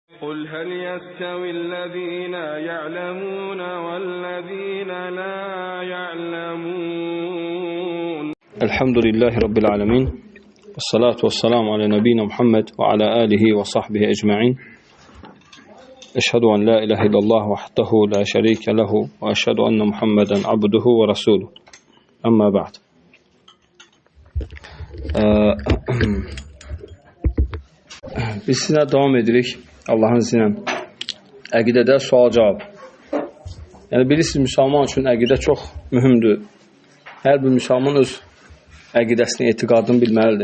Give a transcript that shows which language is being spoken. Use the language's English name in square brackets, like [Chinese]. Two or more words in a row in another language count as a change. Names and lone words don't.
[Arabic] قل هل يستوي الذين يعلمون والذين لا يعلمون. الحمد لله رب العالمين والصلاة والسلام على نبينا محمد وعلى آله وصحبه أجمعين. أشهد أن لا إله إلا الله وحده لا شريك له وأشهد أن محمدا عبده ورسوله. أما بعد. [Azerbaijani] Biz sizinlə devam edirik Allahın izni ilə. Əqidədə sual-cavab. Yəni bilirsiniz, müsəlman üçün əqidə çox mühümdür. Hər bir müsəlman öz əqidəsini, etiqadını bilməlidir.